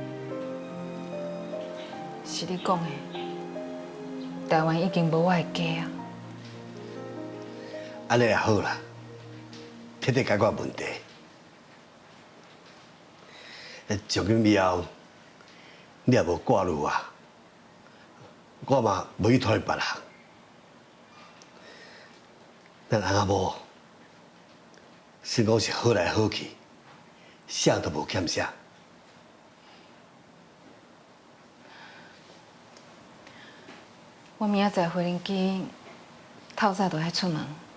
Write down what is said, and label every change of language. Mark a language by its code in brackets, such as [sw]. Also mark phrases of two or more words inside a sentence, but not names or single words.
[nan] 是你讲的，台湾已经无我的家啊。安尼也好啦，彻底解决问题。从今以后，你也无挂虑我，我嘛无去拖别人。咱阿某，算讲是好来好去，啥都无欠啥。我明仔载回林机，透早就爱出门。